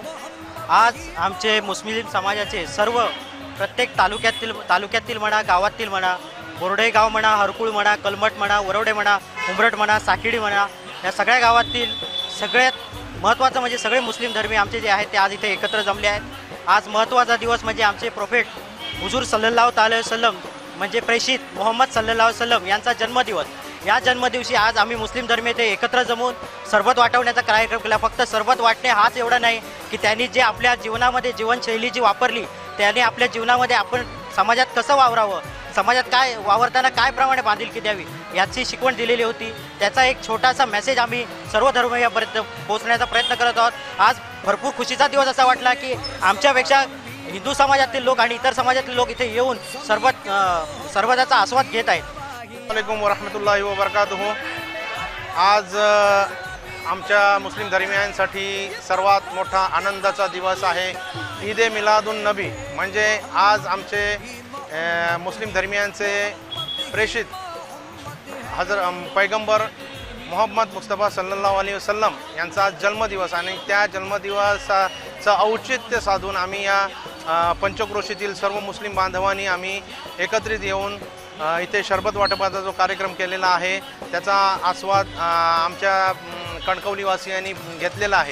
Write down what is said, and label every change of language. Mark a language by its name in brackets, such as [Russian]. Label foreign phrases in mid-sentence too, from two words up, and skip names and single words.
[Marathi] आज आमचे मुस्लिम समाजाचे सर्व प्रत्येक तालुक्यातील म्हणा, गावातील म्हणा, बोर्डे गाव म्हणा, हरकुळ म्हणा, कलमट म्हणा, वरवडे म्हणा, उंबरट म्हणा, साकिडी म्हणा, या सगळ्या गावातील सगळ्यात महत्त्वाचं म्हणजे सगळे मुस्लिम धर्मी आमचे जे आहेत ते आज इथे एकत्र जमले आहेत. आज महत्त्वाचा दिवस म्हणजे आमचे प्रोफेट हुजूर [Arabic] صلى الله عليه وسلم [Marathi] म्हणजे प्रेषित मोहम्मद [Arabic] صلى الله عليه وسلم [Marathi] यांचा जन्मदिवस. या जन्मदिवशी आज आम्ही मुस्लिम धर्मीय ते एकत्र जमून सरबत वाटवण्याचा कार्यक्रम केला. फक्त सरबत वाटणे हाच एवढा नाही की त्यांनी जे आपल्या जीवनामध्ये जीवनशैली जी वापरली त्याने आपल्या जीवनामध्ये आपण समाजात कसं वावरावं, समाजात काय वावरताना काय प्रमाणे बांधिलकी द्यावी याची शिकवण दिलेली होती. त्याचा एक छोटासा मेसेज आम्ही सर्व धर्मीयांपर्यंत पोहोचण्याचा प्रयत्न करत आहोत. आज भरपूर खुशीचा दिवस असा वाटला की आमच्यापेक्षा हिंदू समाजातील लोक आणि इतर समाजातील लोक इथे येऊन सरबताचा आस्वाद घेत आहेत. [Arabic] وعليكم ورحمة الله وبركاته. [Marathi] आज आमच्या मुस्लिम धर्मियांसाठी सर्वात मोठा आनंदाचा दिवस आहे. ईद ए मिलादुन नबी म्हणजे आज आमचे मुस्लिम धर्मियांचे प्रेषित पैगंबर मोहम्मद मुस्तफा [Arabic] صلى الله عليه وسلم [Marathi] यांचा जन्मदिवस आणि त्या जन्मदिवसाचं औचित्य साधून आम्ही या पंचक्रोशीतील सर्व मुस्लिम बांधवांनी आम्ही एकत्रित येऊन इथे शरबत वाटपाचा जो कार्यक्रम केलेला आहे त्याचा आस्वाद आमच्या कणकवलीवासियांनी घेतलेला आहे.